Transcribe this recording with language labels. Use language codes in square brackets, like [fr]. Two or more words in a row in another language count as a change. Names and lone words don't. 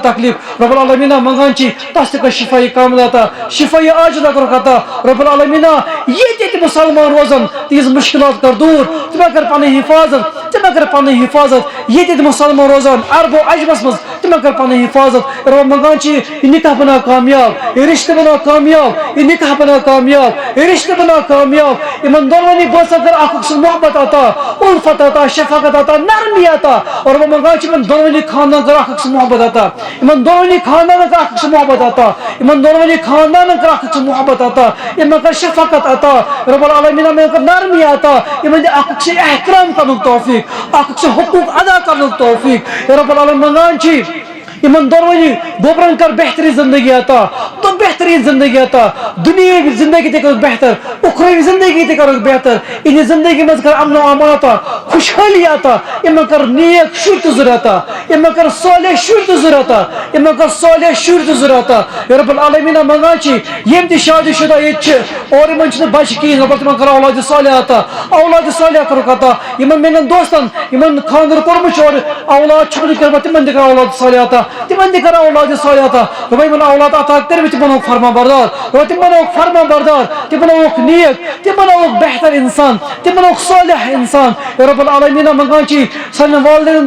[ks] تکلیٖف [ar] رۄب العالمیٖنہ [ks] منٛگان چھِ تس تہِ کر شفایی کامل عطا شفایی عاجل کرُکھ عطا [ar] رۄب العالمیٖنہ [ks] ییٚتہِ ییٚتہِ مُسلمان روزن تِہنٛز مُشکلات کر دوٗر ژٕ مےٚ کر پنٕنۍ حفاظت ژٕ مےٚ کر پنٕنۍ حفاظت ییٚتہِ ییٚتہِ مُسلمان روزان عربو عجمس منٛز تِمن کر پنٕنۍ حفاظت رۄب منٛگان چھِ یہِ نکاح بنا کامیاب یہِ رشتہٕ بنا کامیاب یہِ نکاح بنا کامیاب یہِ رشتہٕ بنا کامیاب یِمن دۄنوٕنی بٲژن کر اکھ أکۍ سُنٛد محبت عطا اُلفت عطا شفقت عطا نرمی عطا اور رۄب منٛگان چھِ یِمن دۄنوٕنی خاندان کر اکھ أکۍ سُنٛد محبت عطا یِمن دۄنوٕنی خاندانن کر اکھ أکۍ سُنٛد محبت عطا یِمن دۄنوٕنی خاندانن کر اکھ أکۍ سُنٛد محبت عطا یِمن کر شفقت عطا [ar] رۄب العالمیٖنہ [ks] یِمن کر نرمی عطا یِمن دِ اکھ أکۍ سُنٛد احترام کرنُک توفیٖق اکھ أکۍ سُنٛد حقوٗق ادا کرنُک توفیٖق [ar] رۄب العالمیٖن [ks] منٛگان چھِ یِمن دۄنوٕنی گوبرن کر بہتریٖن زندگی عطا تہٕ بہتریٖن زندگی عطا دُنیٲوی زندگی تہِ کٔرٕکھ بہتر اُخروی زندگی تہِ کٔرٕکھ بہتر یِہنٛدِ زندگی منٛز کر امن و امان عطا خوشحٲلی عطا یِمن کر نیک شُرۍ تہٕ زُرۍ عطا یِمن کر صالح شُرۍ تہِ ضوٚرَتھ یِمن کر صالح شُرۍ تہِ ضوٚرَتھ [ar] یا رب العالمیٖن [ks] منگان چھِ یِم تہِ شادی شُدہ ییٚتہِ چھِ اور یِمن چھِنہٕ بچہِ کِہیٖنۍ رۄبا تِمن کر اولادِ صالح عطا اولادِ صالح کَرُکھ عطا یِمن میٛانٮ۪ن دوستن یِمن خانٛدر کوٚرمُت چھُ اور اولاد چھُکھ نہٕ کٔرمٕژ تِمن تہِ کر اولادِ صالح عطا تِمن تہِ کر اولادِ صالح عطا رۄبا یِمن اولاد عطا کٔرمٕتۍ تِم بنووُکھ فرما بردار رۄبا تِم بنووُکھ فرما بردار تِم بنووُکھ نیک تِم بنووُکھ بہتر انسان تِم بنووُکھ صالح انسان [ar] یا رب العالمیٖن [ks] منگان چھِ سانٮ۪ن والدینن